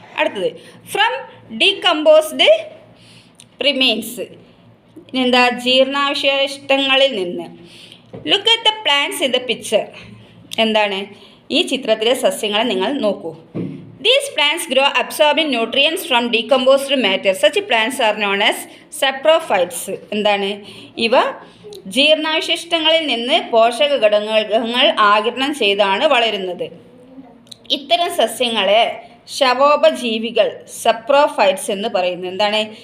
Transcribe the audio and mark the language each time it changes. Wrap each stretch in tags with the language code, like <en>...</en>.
<ml>അടുത്തത്,</ml> <en>from decomposed remains,</en> <ml>എന്താ? ജീർണാവശിഷ്ടങ്ങളിൽ നിന്ന്.</ml> <en>Look at the plants in the picture.</en> <ml>എന്താണ്? ഈ ചിത്രത്തിലെ സസ്യങ്ങളെ നിങ്ങൾ നോക്കൂ.</ml> <en>These plants grow absorbing nutrients from decomposed matter. Such plants are known as saprophytes.</en> <ml>എന്താണ്? ഇവ ജീർണാവശിഷ്ടങ്ങളിൽ നിന്ന് പോഷക ഘടകങ്ങൾ ആഗിരണം ചെയ്താണ് വളരുന്നത്. ഇത്തരം സസ്യങ്ങളെ ശവോപജീവികൾ, സപ്രോഫൈറ്റ്സ് എന്ന് പറയുന്നത്. എന്താണ്?</ml>